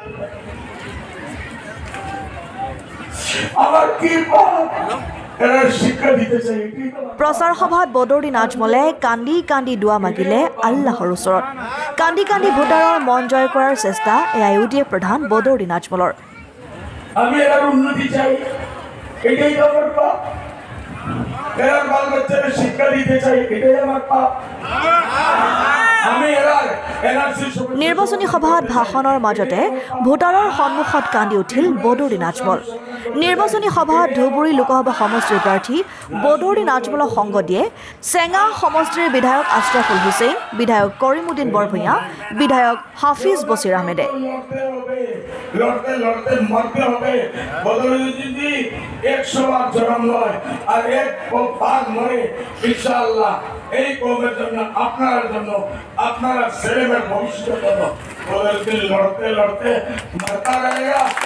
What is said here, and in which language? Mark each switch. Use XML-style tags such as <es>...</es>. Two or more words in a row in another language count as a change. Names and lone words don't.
<as>প্ৰচাৰ সভাত বদৌৰি নাজমলে কান্দি কান্দি দুৱা মাগিলে আল্লাহৰ ওচৰত। কান্দি কান্দি ভোটাৰৰ মন জয় কৰাৰ চেষ্টা AIUDF প্ৰধান বদৌৰি নাজমলৰ।</as> <bn>আমি এর উন্নতি চাই, এটাই আমার পাপ। এর বাল বাচ্চাকে শিক্ষা দিতে চাই, এটাই আমার পাপ। আমি</bn> <as>নিৰ্বাচনী সভাত ভাষণৰ মাজতে ভোটাৰৰ সন্মুখত কান্দি উঠিল বদৌৰি নাজমল। নিৰ্বাচনী সভাত ধুবুৰী লোকসভা সমষ্টিৰ প্ৰাৰ্থী বদৌৰি নাজমলক সংগ দিয়ে চেঙা সমষ্টিৰ বিধায়ক আশ্ৰাফুল হুছেইন, বিধায়ক কৰিমুদ্দিন বৰভূঞা, বিধায়ক হাফিজ বছিৰ আহমেদে।</as> <bn>এই কমের জন্য আপনার জন্য আপনারা ছেলেমেয়ের ভবিষ্যতের জন্য ওদেরকে লড়তে লড়তে</bn> <hi>मारता रहेगा</hi>